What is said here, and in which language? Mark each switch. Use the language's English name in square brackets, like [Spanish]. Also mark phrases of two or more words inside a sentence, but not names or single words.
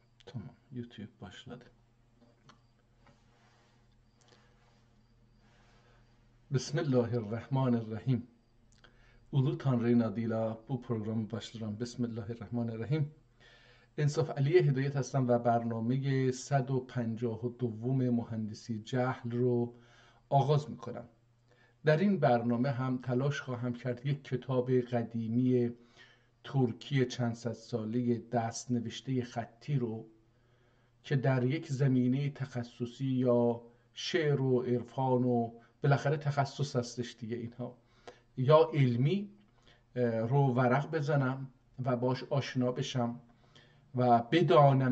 [Turkish] Tamam, YouTube başladı. Bismillahirrahmanirrahim. Ulu Tanrı adıyla bu programı başlıyorum. Bismillahirrahmanirrahim. [Persian] انصاف علی هدایت هستم و برنامه 152 مهندسی جهل رو آغاز میکنم. در این برنامه هم تلاش خواهم کرد یک کتاب قدیمی ترکی چند صد ساله دست نوشته خطی رو که در یک زمینه تخصصی یا شعر و عرفان و بالاخره تخصص هستش دیگه اینها یا علمی رو ورق بزنم و باش آشنا بشم و بدانم